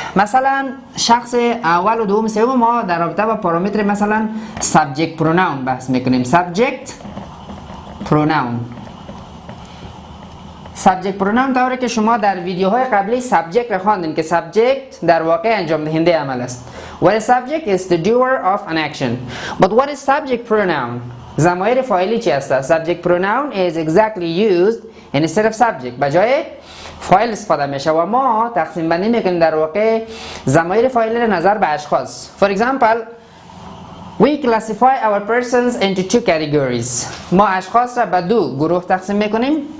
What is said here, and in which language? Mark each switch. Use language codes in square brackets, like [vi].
[fa] مثلا شخص اول و دوم سوم ما در رابطه با پارامتر مثلا subject pronoun بحث میکنیم. subject pronoun طوری که شما در ویدیوهای قبلی subject را خواندین که subject در واقع انجام دهنده عمل است. [en] What is subject is the doer of an action. But what is subject pronoun? [fa] ضمایر فاعلی چی است؟ [en] subject pronoun is exactly used instead of subject. [fa] بجای فاعل استفاده میشه و ما تقسیم بندی میکنیم در واقع ضمایر فاعلی را نظر به اشخاص. [en] For example, we classify our persons into two categories. [fa] ما اشخاص را به دو گروه تقسیم میکنیم.